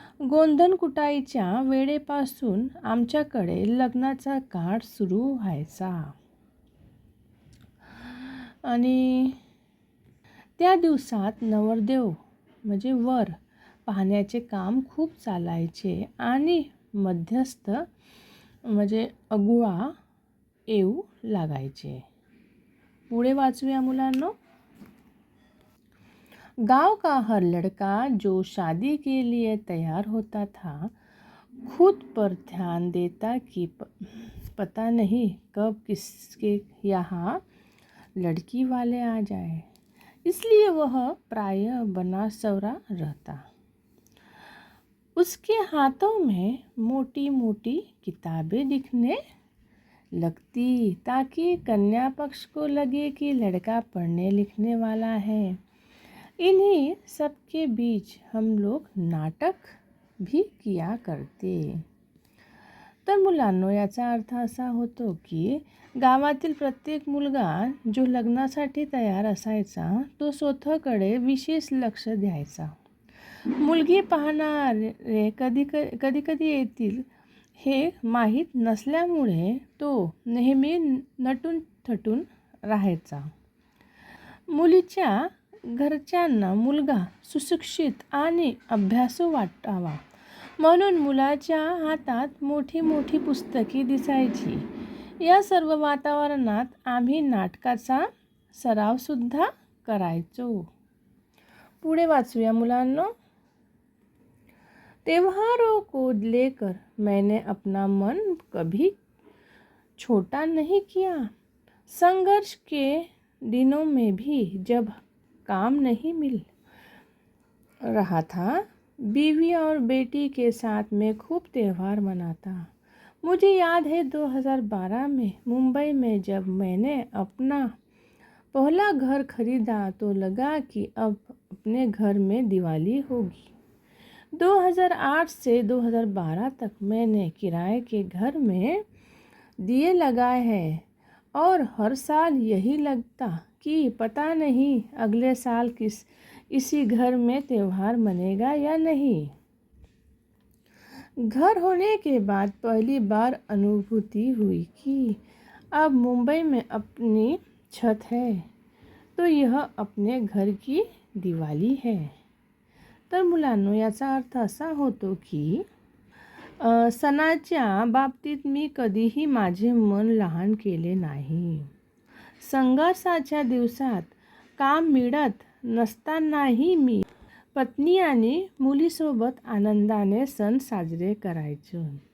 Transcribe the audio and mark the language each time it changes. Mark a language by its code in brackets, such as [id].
[mr] गोंधन कुटाईच्या वेळेपासून आमच्याकडे लग्नाचा काळ सुरू व्हायचा आणि त्या दिवसात नवरदेव म्हणजे वर पाहण्याचे काम खूप चालायचे आणि मध्यस्थ म्हणजे अगुआ येऊ लागायचे. पुढे वाचूया मुलांनो. [hi] गांव का हर लड़का जो शादी के लिए तैयार होता था, खुद पर ध्यान देता कि पता नहीं कब किसके यहाँ लड़की वाले आ जाए, इसलिए वह प्रायः बना सवरा रहता. उसके हाथों में मोटी मोटी किताबें दिखने लगती ताकि कन्या पक्ष को लगे कि लड़का पढ़ने लिखने वाला है. इन्हीं सबके बीच हम लोग नाटक भी किया करते. [mr] तर मुलांनो, याचा अर्थ असा होतो की गावातील प्रत्येक मुलगा जो लग्नासाठी तयार असायचा तो स्वतःकडे विशेष लक्ष द्यायचा. मुलगी पाहणारे कधी कधी येतील हे माहीत नसल्यामुळे तो नेहमी नटून थटून राहायचा. मुलीच्या घरच्यांना मुलगा सुशिक्षित आणि अभ्यासू वाटावा म्हणून मुलाच्या हातात मोठी मोठी पुस्तके दिसायची. या सर्व वातावरणात आम्ही नाटकाचा सरावसुद्धा करायचो. पुढे वाचूया मुलांनो. [hi] त्योहारों को लेकर मैंने अपना मन कभी छोटा नहीं किया. संघर्ष के दिनों में भी जब काम नहीं मिल रहा था, बीवी और बेटी के साथ में खूब त्यौहार मनाता. मुझे याद है 2012 में मुंबई में जब मैंने अपना पहला घर खरीदा तो लगा कि अब अपने घर में दिवाली होगी. 2008 से 2012 तक मैंने किराए के घर में दिए लगाए हैं और हर साल यही लगता कि पता नहीं अगले साल इसी घर में त्यौहार मनेगा या नहीं. घर होने के बाद पहली बार अनुभूति हुई कि अब मुंबई में अपनी छत है तो यह अपने घर की दिवाली है. [mr] तर मुलांनो, याचा अर्थ असा होतो की सणाच्या बाबतीत मी कधीही माझे मन लहान केले नाही. संघर्षाच्या दिवसात काम मिळत नसतानाही मी पत्नी आणि मुलीसोबत आनंदाने सण साजरे करायचो.